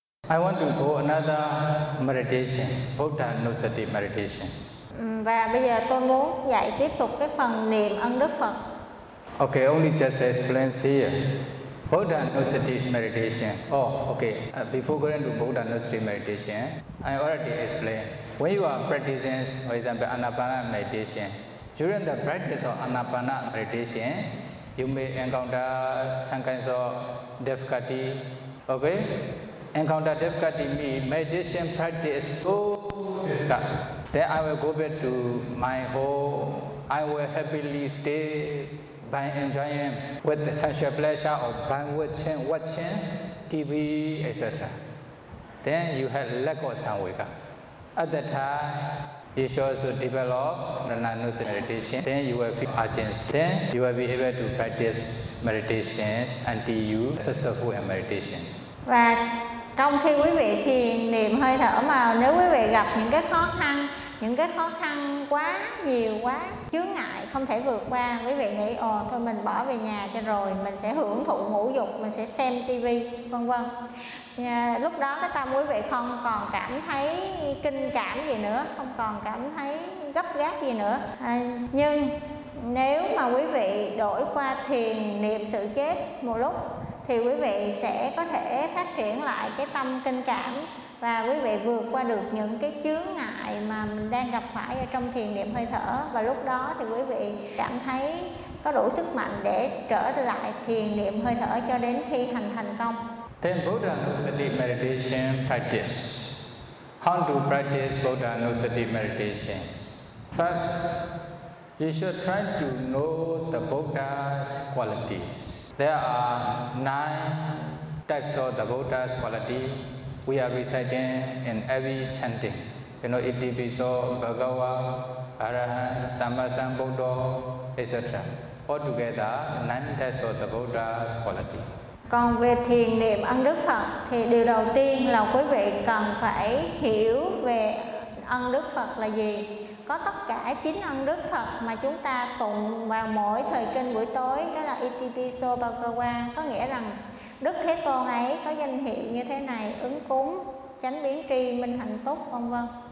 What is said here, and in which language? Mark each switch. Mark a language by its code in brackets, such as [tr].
[en] I want to go another meditation, Buddha Nusati meditation. [vi] Và bây giờ tôi muốn dạy tiếp tục cái phần niệm ân Đức Phật. [en] Okay, only just explain here. Buddha Nusati meditation. Oh, okay. Before going to Buddha Nusati meditation, I already explained. When you are practicing, for example, Anapana meditation, during the practice of Anapana meditation, you may encounter some kinds of difficulty. Okay? Encounter difficulty means meditation practice so difficult. Then I will go back to my home. I will happily stay by enjoying with the sensual pleasure or by watching TV, etc. Then you have lack of samvega. At that time, you should also develop Nananus meditation. Then you will feel urgency. Then you will be able to practice meditations until you successful in meditations. [vi] Và trong khi quý vị thiền niệm hơi thở mà nếu quý vị gặp những cái khó khăn quá nhiều, quá chướng ngại, không thể vượt qua, quý vị nghĩ ồ thôi mình bỏ về nhà cho rồi, mình sẽ hưởng thụ ngũ dục, mình sẽ xem TV, vân vân. Lúc đó cái tâm quý vị không còn cảm thấy kinh cảm gì nữa, không còn cảm thấy gấp gáp gì nữa. Nhưng nếu mà quý vị đổi qua thiền niệm sự chết một lúc, thì quý vị sẽ có thể phát triển lại cái tâm kinh cảm và quý vị vượt qua được những cái chướng ngại mà mình đang gặp phải ở trong thiền niệm hơi thở, và lúc đó thì quý vị cảm thấy có đủ sức mạnh để trở lại thiền niệm hơi thở cho đến khi hành thành công. [en] Then Buddha Anusati meditation practice. How to practice Buddha Anusati meditation? First, you should try to know the Buddha's qualities. There are 9 types of the Buddha's quality we are reciting in every chanting. You know, it depends on Bhagava, Arahant, Sammasambuddha, etc. Altogether, 9 types of the Buddha's quality. [vi] Còn về thiền niệm ân đức Phật thì điều đầu tiên là quý vị cần phải hiểu về ân đức Phật là gì. Có tất cả 9 ân đức Phật mà chúng ta tụng vào mỗi thời kinh buổi tối, đó là Itipiso Bhagava, có nghĩa rằng Đức Thế Tôn ấy có danh hiệu như thế này: ứng cúng, chánh biến tri, minh hạnh túc, vân vân.